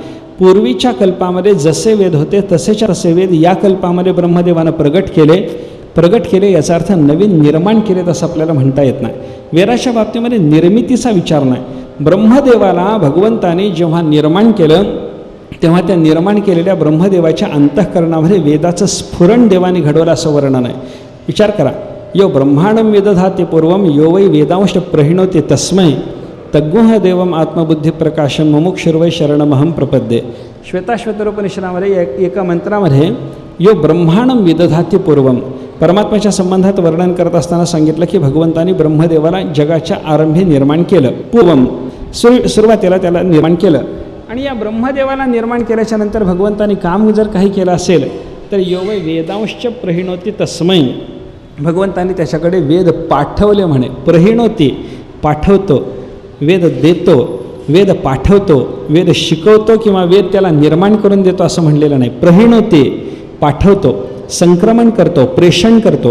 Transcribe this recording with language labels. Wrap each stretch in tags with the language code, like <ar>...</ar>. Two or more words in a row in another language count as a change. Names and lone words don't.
<mr>पूर्वीच्या कल्पामध्ये जसे वेद होते तसेच्या तसे वेद या कल्पामध्ये ब्रह्मदेवानं प्रगट केले याचा अर्थ नवीन निर्माण केले असं आपल्याला म्हणता येत नाही. वेदाच्या बाबतीमध्ये निर्मितीचा विचार नाही. ब्रह्मदेवाला भगवंताने जेव्हा निर्माण केलं तेव्हा त्या निर्माण केलेल्या ब्रह्मदेवाच्या अंतःकरणामध्ये वेदाचं स्फुरण देवाने घडवलं असं वर्णन आहे. विचार करा,</mr> <sa>यो ब्रह्मांडम वेदधाते पूर्वम यो वै वेदांश प्रहिणोते तस्मै तग्गुह देवम आत्मबुद्धिप्रकाशम मुमुक्षुर्वै शरणमहं प्रपद्ये.</sa> <mr>श्वेताश्वतरोपनिषदामध्ये एका मंत्रामध्ये</mr> <sa>यो ब्रह्मांडम वेदधाते पूर्वम</sa> <mr>परमात्म्याच्या संबंधात वर्णन करत असताना सांगितलं की भगवंतानी ब्रह्मदेवाला जगाच्या आरंभी निर्माण केलं. पूर्वम सुरुवातीला त्याला निर्माण केलं. आणि या ब्रह्मदेवाला निर्माण केल्याच्या नंतर भगवंतानी काम जर काही केलं असेल तर</mr> <sa>यो वै वेदांश्च प्रहिणोती तस्मै,</sa> <mr>भगवंतानी त्याच्याकडे वेद पाठवले म्हणे. प्रहिणोती पाठवतो, वेद देतो, वेद पाठवतो, वेद शिकवतो किंवा वेद त्याला निर्माण करून देतो असं म्हणलेलं नाही. प्रहिणोती पाठवतो, संक्रमण करतो, प्रेषण करतो.</mr>